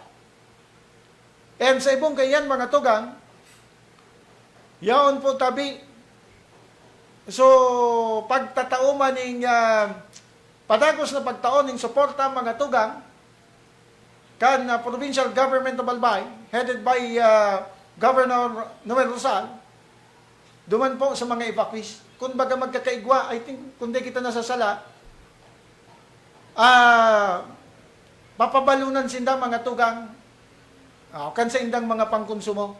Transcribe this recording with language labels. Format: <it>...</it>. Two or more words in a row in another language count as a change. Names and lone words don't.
<bik>And sa ibong kayan mga tugang, yaon po tabi, so pagtatauman ng padagos na pagtaon ng suporta mga tugang, kan</bik> <en>provincial government of Albay, headed by</en> <bik>Governor Noel Rosal, duman po sa mga evacuees. Kung baga magkakaigwa,</bik> <en>I think,</en> <bik>kung di kita nasasala, papabalunan sinda mga tugang, kan sa indang mga pangkonsumo.</bik>